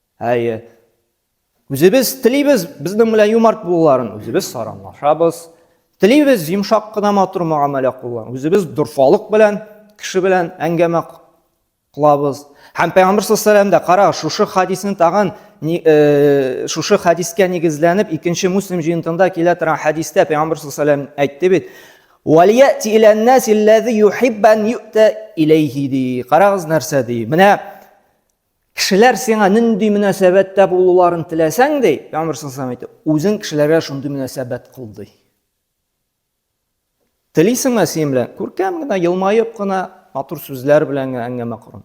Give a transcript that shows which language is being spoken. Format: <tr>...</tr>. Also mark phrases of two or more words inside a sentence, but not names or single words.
<tt>Үзебез телибез безнең белән юмарт булуларын, үзебез саранлашабыз, Телибез йомшак кына матур муамәлә кылган. Үзебез дурфалык белән, кеше белән әңгәмә кылабыз. Һәм Пәйгамбер</tt> <ar>صلى الله عليه</ar> <tt>кара, шушы хадисны тагын шушы хадискә нигезләнеп, икенче Муслим җыентында килә торган хадистә Пәйгамбер</tt> <ar>صلى الله عليه</ar> <tt>әйтте бит:</tt> <ar>"وليأت إلى الناس الذي يحب أن يؤتى إليه"</ar> <tt>ди. Карагыз нәрсә ди. Менә кешеләр сиңа нинди мөнәсәбәттә булуларын теләсәң ди, Пәйгамбер</tt> <ar>صلى الله عليه</ar> <tt>әйтте, үзең кешеләргә шундый мөнәсәбәт кыл ди. Телисеңме син белән? Күркәм генә, елмаеп кына, матур сүзләр белән әңгәмә корын.</tt>